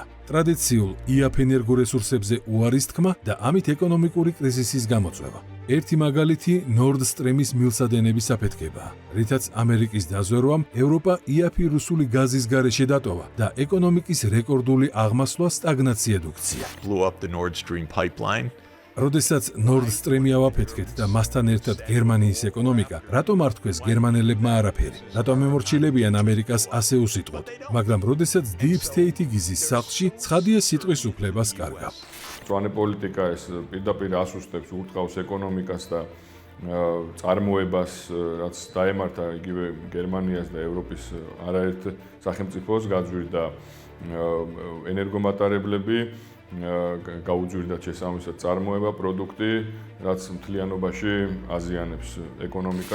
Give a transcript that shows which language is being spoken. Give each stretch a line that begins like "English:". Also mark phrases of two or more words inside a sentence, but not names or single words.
Georgian: ტრადიციულ იაფ ენერგორესურსებზე უარის თქმა და ამით ეკონომიკური კრიზისის გამოწვევა. ერთი მაგალითი Nord Stream-ის მილსადენების აფეთქებაა, რითაც ამერიკის დაზვერვამ ევროპა იაფი რუსული გაზის გარეშე დატოვა და ეკონომიკის რეკორდული აღმასვლა სტაგნაციად უქცია.
English: Blew up the Nord Stream pipeline.
Georgian: როდესაც Nord Stream-ი ავაფეთქეთ და მასთან ერთად გერმანიის ეკონომიკა, რატომ არ თქვეს გერმანელებმა არაფერი? რატომ ემორჩილებიან ამერიკას ასე უსიტყვოდ? მაგრამ როდესაც
English: Deep State-
Georgian: ი გიზის სახლში, ცხადია სიტყვის უფლებას კარგავ. მწვანე პოლიტიკა ეს პირდაპირ ასუსტებს ურტყავს ეკონომიკას და წარმოებას, რაც დაემართა იგივე გერმანიას და ევროპის არაერთ სახელმწიფოს, გაძვირდა ენერგომატარებლები, გაუძვირდა შესაბამისად წარმოება, პროდუქტი, რაც მთლიანობაში აზიანებს ეკონომიკას.